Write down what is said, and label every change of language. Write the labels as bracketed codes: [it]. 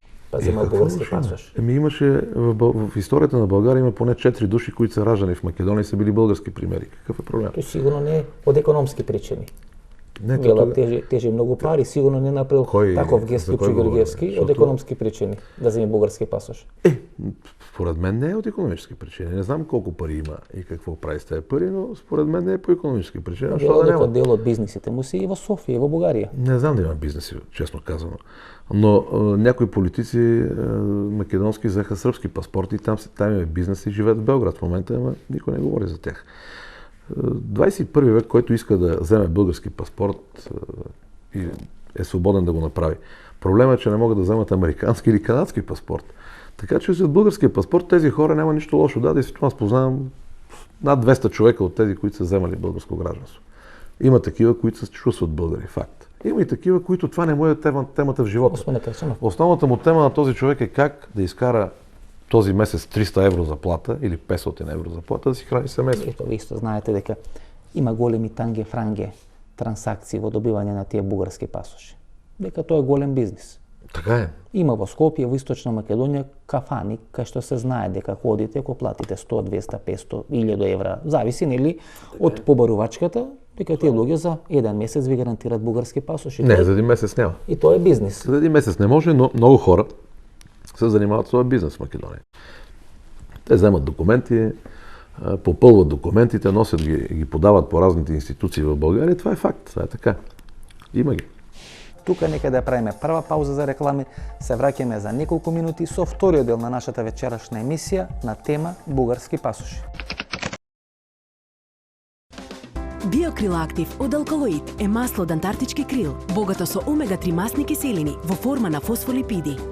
[mk] Па взема бугарски пасош. [bg] Имаше в историята на България има поне 4 души, които са раждани в Македония и са били български премиери. Какъв е проблем? [mk] Тој сигурно не е од економски причини. Не, тежи многу пари, сигурно не направил таков гест Любчо Георгиевски од економски причини да земе бугарски пасош. [bg] Според мен не е от икономически причини. Не знам колко пари има и какво прави с тези пари, но според мен не е по икономически причини. [mk] Дел од бизнисите му си и во Софија, и во Бугарија. [bg] Не знам да има бизнеси, честно казано. Но някои политици македонски взеха сръбски паспорти и там има бизнес и живеят в Белград в момента, ама никой не говори за тях. 21 век, който иска да вземе български паспорт и е свободен да го направи. Проблемът е, че не могат да вземат американски или канадски паспорт. Така че за българския паспорт тези хора няма нищо лошо. Да, действително аз познавам над 200 човека от тези, които са вземали българско гражданство. Има такива, които се чувстват българи, факт. Има и такива, които това не му е темата в живота. Основната му тема на този човек е как да изкара този месец 300 евро заплата или 500 евро заплата да си храни семейството. [mk] Вие исто знаете дека има големи танге-франге трансакции во добивање на тие бугарски пасоши. Дека тоа е голем бизнис. [bg] Така е. [mk] Има во Скопје, во Источна Македонија кафани кај што се знае дека ходите ако платите 100, 200, 500, 1000 евра, зависи нели од побарувачката, дека тие луѓе за еден месец ви гарантират бугарски пасоши. [bg] Не, за един месец няма. [mk] И тоа е бизнис. [bg] За един месец не може, но много хора се занимават с този бизнес в Македония. Те вземат документи, попълват документите, носят ги подават по разните институции в България. Това е факт, това е така. Има ги. [mk] Тука нека да правиме прва пауза за реклами, се враќаме за неколку минути со вториот дел на нашата вечерашна емисија на тема бугарски пасоши. Биокрил Актив од алкалоид е масло од антарктички крил, богато со омега-3 масни киселини во форма на фосфолипиди.